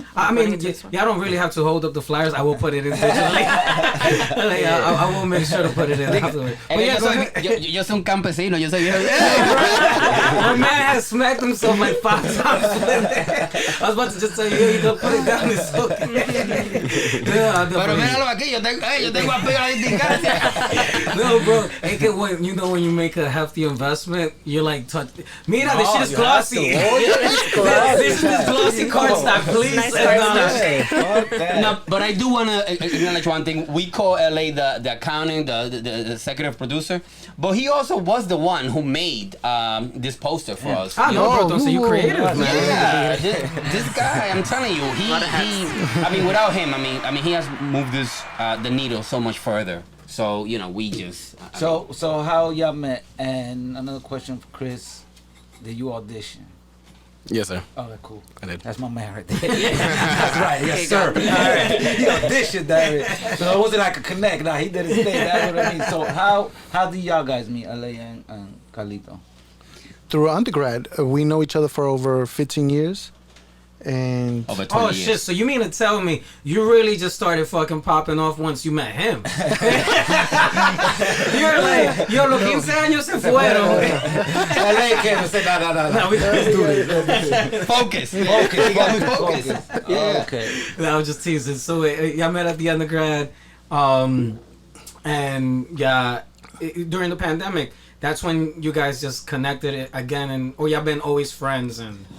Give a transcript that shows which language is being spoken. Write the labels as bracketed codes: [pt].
[en] I mean, y'all don't really have to hold up the flyers. I will put it in digitally. I will make sure to put it in afterwards. But yeah, [es] yo soy un campesino. Yo soy viejo. [en] My man has smacked himself like 5 times. I was about to just tell you can put it down. It's okay. [es] Pero míralo aquí. Yo tengo apego a la indicancia. [en] No, bro. [es] Es que [en] when you make a hefty investment, you're like, [es] mira, [en] this shit is glossy. This is glossy cardstock, please. Nice cardstock. No, but I do want to acknowledge one thing. We call L.A. the accounting, the executive producer, but he also was the one who made this poster for us. I know, bro. Don't say you creative, man. Yeah, this guy, I'm telling you, he I mean, without him, I mean, he has moved this the needle so much further. So we just. So how y'all met? And another question for Chris: did you audition? Yes, sir. Oh, that's cool. I did. That's my man right there. That's right. Yes, sir. All right. He auditioned that. So it wasn't like a connect. Nah, he did his thing. That's what I mean. So how did y'all guys meet, L.A. and Carlito? Through undergrad, we know each other for over 15 years. And over 20 years. Shit, so you mean to tell me you really just started fucking popping off once you met him? You're like, yo, [es] los 15 años se fueron. [en] L.A. came and said, no, we can't do this. Focus. He got me focused. Yeah. Okay. No, I was just teasing. So y'all met at the undergrad, and during the pandemic, that's when you guys just connected again, or y'all been always friends and.